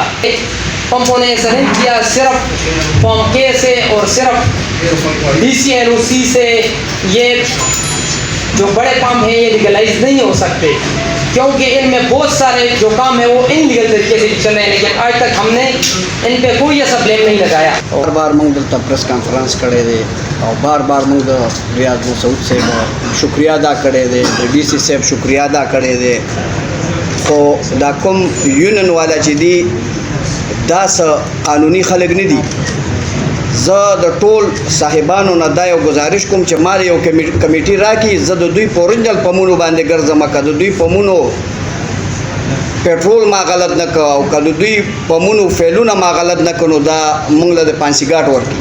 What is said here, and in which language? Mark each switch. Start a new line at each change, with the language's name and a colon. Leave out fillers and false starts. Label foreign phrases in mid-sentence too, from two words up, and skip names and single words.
Urdu: پمپوں نے ایسا نہیں کیا، صرف فارم K سے اور صرف DC NOC سے یہ جو بڑے پمپ ہیں یہ لیگلائز نہیں ہو سکتے، کیونکہ ان میں بہت سارے جو کام ہے وہ ان لیگل طریقے سے چل رہے ہیں. لیکن آج تک ہم نے ان پہ کوئی ایسا بلیم نہیں لگایا.
Pashto: بار بار موږ دلته پریس کانفرنس کړی دی او بار بار موږ د ریاض مسعود صاحب شکریہ ادا کړی دی، د DC صاحب شکریہ ادا کړی دی، خو دا کوم یونین والا چې دي دا څه قانوني خلک نه دي. زه د ټول صاحبانو نه دا یو گزارش کوم چې مال یو کمیټي راکړي، زه د دوی په اورجنل پمونو باندې ګرځم، که د دوی پمونو پیټرول ما غلط نه که او که د دوی پمونو فیلونه ما غلط نه که نو دا موږ له د پانسیګاټ ورکړي.